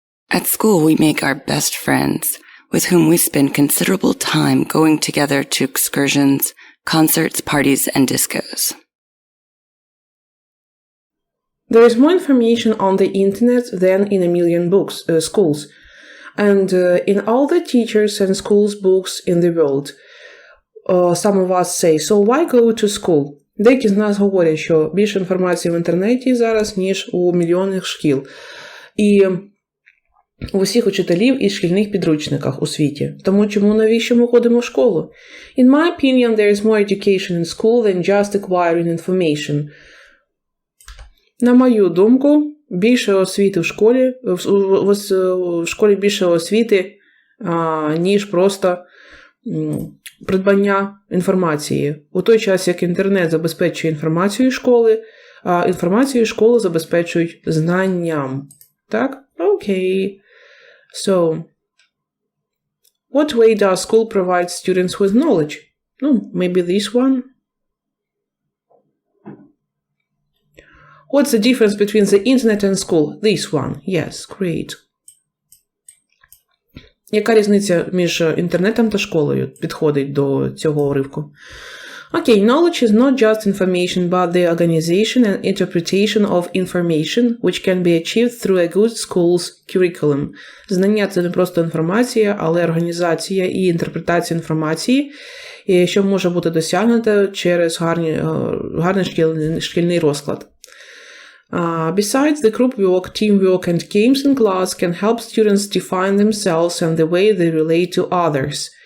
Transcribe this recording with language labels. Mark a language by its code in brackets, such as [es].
[en] At school, we make our best friends, with whom we spend considerable time going together to excursions, concerts, parties, and discos. There is more information on the internet than in a million schools. And in all the teachers and schools books in the world. Some of us say, so why go to school? [uk] Деякі з нас говорять, що більше інформації в інтернеті зараз, ніж у мільйонних шкіл. І у всіх учителів і шкільних підручниках у світі. Тому навіщо ми ходимо в школу? [en] In my opinion, there is more education in school than just acquiring information. [uk] На мою думку, більше освіти в школі більше освіти, ніж просто придбання інформації. У той час, як інтернет забезпечує інформацію школи, а інформацію школи забезпечують знанням. Так? Окей. [en] So, what way does school provide students with knowledge? Maybe this one. What's the difference between the internet and school? This one. Yes, great. [uk] Яка різниця між інтернетом та школою підходить до цього уривку? [en] Okay, knowledge is not just information, but the organization and interpretation of information, which can be achieved through a good school's curriculum. [uk] Знання – це не просто інформація, але організація і інтерпретація інформації, що може бути досягнуто через гарний шкільний розклад. [en] Besides, the group work, teamwork, and games in class can help students define themselves and the way they relate to others.